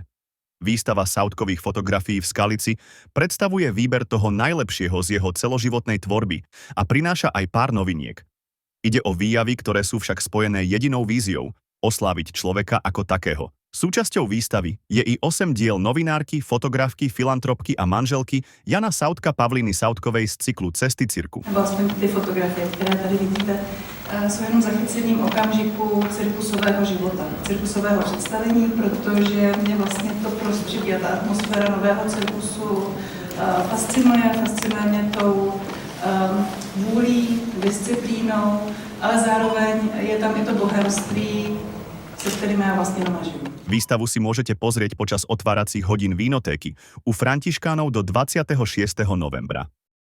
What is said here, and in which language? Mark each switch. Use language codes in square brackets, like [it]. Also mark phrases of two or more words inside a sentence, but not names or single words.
[sk] Výstava Saudkových fotografií v Skalici predstavuje výber toho najlepšieho z jeho celoživotnej tvorby a prináša aj pár noviniek. Ide o výjavy, ktoré sú však spojené jedinou víziou – osláviť človeka ako takého. Súčasťou výstavy je i 8 diel novinárky, fotografky, filantropky a manželky Jana Saudka Pavliny Saudkovej z cyklu Cesty cirku. [cs] Vlastně ty fotografie, které tady vidíte, jsou jenom zachycením okamžiku cirkusového života, cirkusového představení, protože mě vlastně to prostředí a ta atmosféra nového cirkusu fascinuje mě tou vůlí, disciplínou, ale zároveň je tam i to bohemství, se kterým já vlastně doma žiju. [sk] Výstavu si môžete pozrieť počas otváracích hodín vínotéky u Františkánov do 26. novembra.